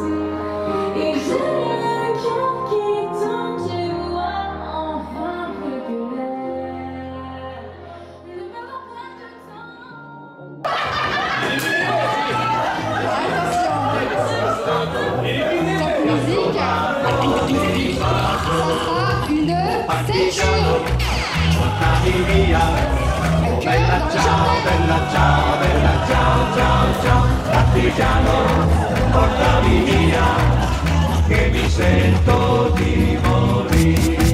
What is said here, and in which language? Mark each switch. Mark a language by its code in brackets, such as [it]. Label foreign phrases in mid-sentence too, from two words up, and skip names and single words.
[fr] Et j'ai le cœur qui tombe, je vois enfin plus clair. Ne perdons pas de temps. Musique, ça sera une session. [it] Bella ciao, bella ciao, bella ciao, ciao, ciao. Partigiano, portami via, che mi sento di morire.